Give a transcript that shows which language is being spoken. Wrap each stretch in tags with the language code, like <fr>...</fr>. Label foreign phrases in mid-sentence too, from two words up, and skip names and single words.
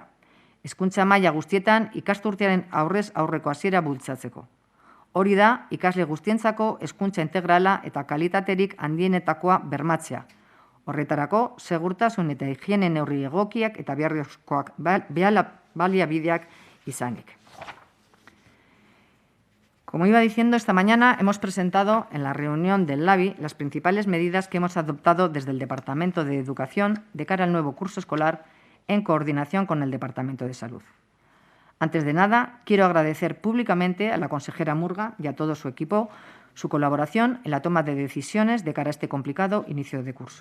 <eu>Hezkuntza maila guztietan ikasturtearen aurrez aurreko hasiera bultzatzeko. Hori da, ikasle guztientzako hezkuntza integrala eta kalitaterik handienetakoa bermatzea. Horretarako, segurtasun eta higiene neurri egokiak eta beharrezkoak baliabideak izanik.</eu> <es>Como iba diciendo, esta mañana hemos presentado en la reunión del LABI las principales medidas que hemos adoptado desde el Departamento de Educación de cara al nuevo curso escolar en coordinación con el Departamento de Salud. Antes de nada, quiero agradecer públicamente a la consejera Murga y a todo su equipo su colaboración en la toma de decisiones de cara a este complicado inicio de curso.</es>